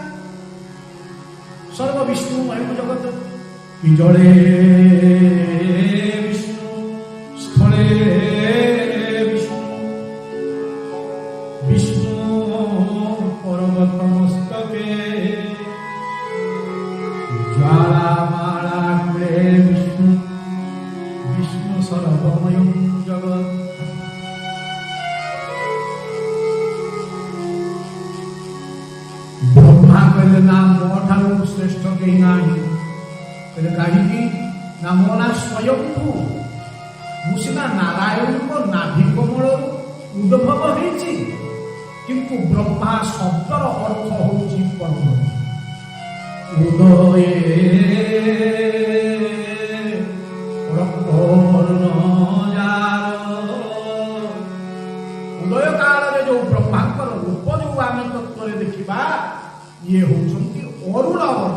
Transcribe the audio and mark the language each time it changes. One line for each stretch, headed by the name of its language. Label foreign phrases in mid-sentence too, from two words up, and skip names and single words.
Sanskrit: ସର୍ବ ବିଷ୍ଣୁ ମହିମ ଜଗତ କି ଜଳେ ବିଷ୍ଣୁ, ସ୍ଥଳେ ବିଷ୍ଣୁ, ବିଷ୍ଣୁ ପର୍ବତ ମସ୍ତକେ, জ্বালামালা কুলে বিষ্ণু, বিষ্ণু সর্বময়ং জগৎ।
Odia: ବ୍ରହ୍ମା କହିଲେ ନା ମୋ ଠାରୁ ଶ୍ରେଷ୍ଠ କେହି ନାହିଁ। କହିଲେ କାହିଁକି? ନା ମୋ ନାଁ ସ୍ୱୟଂଭୂ, ମୁଁ ସିନା ନାରାୟଣଙ୍କ ନାଭି କମଳରୁ ଉଦ୍ଭବ ହେଇଛି, କିନ୍ତୁ ବ୍ରହ୍ମା ଶବ୍ଦର ଅର୍ଥ ହେଉଛି ପର୍ବତ। ଉଦୟେ ଉଦୟ କାଳରେ ଯୋଉ ବ୍ରହ୍ମାଙ୍କର ରୂପ ଯୋଉ ଆମେ ତତ୍ତ୍ୱରେ ଦେଖିବା, ଇଏ ହଉଛନ୍ତି ଅରୁଣ ବର୍ଣ୍ଣ।